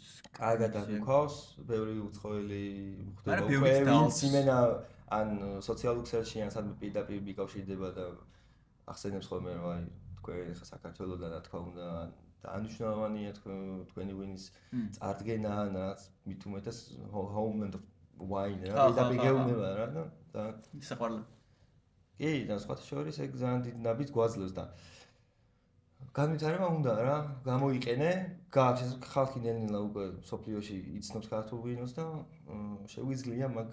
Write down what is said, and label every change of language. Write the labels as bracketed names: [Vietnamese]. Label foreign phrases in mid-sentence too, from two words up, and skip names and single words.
[Georgian] კარგად აღიქვამს, ბევრი უცხოელი ხდება უკვე ვინც იმენა ან სოციალურ ქსელში ან სადმე პირდაპირ მიკავშირდება და ახსენებს ხოლმე რომ აი თქვენ ხა საქართველოდან რა თქმა უნდა დანიშნულოვანია თქვენი ღვინის წარდგენა ან რაც მით უმეტეს [English] home and wine [Georgian] რა პირდაპირ გეუბნება რა და საყვარელი. კი და სხვათა შორის ეგ ძალიან დიდ ნაბიჯს გვაძლევს და განვითარება უნდა რა გამოიყენე, გააქვს ეს ხალხი ნელ-ნელა უკვე სოფლიოში იცნობს ქართულ ღვინოს და შეგვიძლია მაგ